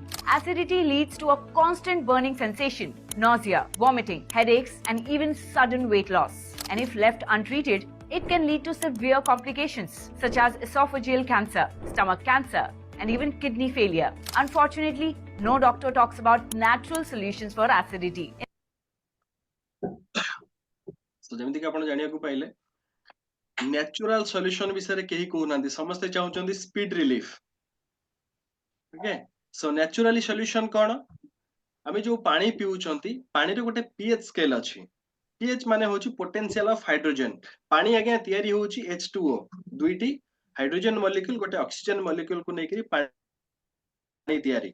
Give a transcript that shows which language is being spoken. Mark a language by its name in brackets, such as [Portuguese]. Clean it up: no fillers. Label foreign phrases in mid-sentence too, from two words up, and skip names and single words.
[English] Acidity leads to a constant burning sensation, nausea, vomiting, headaches, and even sudden weight loss. And if left untreated, it can lead to severe complications such as esophageal cancer, stomach cancer, and even kidney failure. Unfortunately, No doctor talks about natural solutions for acidity. [Odia] So ଯେମିତି କି ଆପଣ ଜାଣିବାକୁ ପାଇଲେ [English] natural solution [Odia] ବିଷୟରେ କେହି କହୁନାହାନ୍ତି, ସମସ୍ତେ ଚାହୁଁଛନ୍ତି [English] speed relief. okay, so naturally solution କଣ? [Odia] ଆମେ ଯୋଉ ପାଣି ପିଉଛନ୍ତି ପାଣିରେ ଗୋଟେ pH ସ୍କେଲ ଅଛି। pH ମାନେ ହଉଛି [English] potential of hydrogen. [Odia] ପାଣି ଆଜ୍ଞା ତିଆରି ହଉଛି H2O, ଦୁଇଟି [English] hydrogen molecule [Odia] ଗୋଟେ [English] oxygen molecule [Odia] କୁ ନେଇକି ପାଣି ତିଆରି।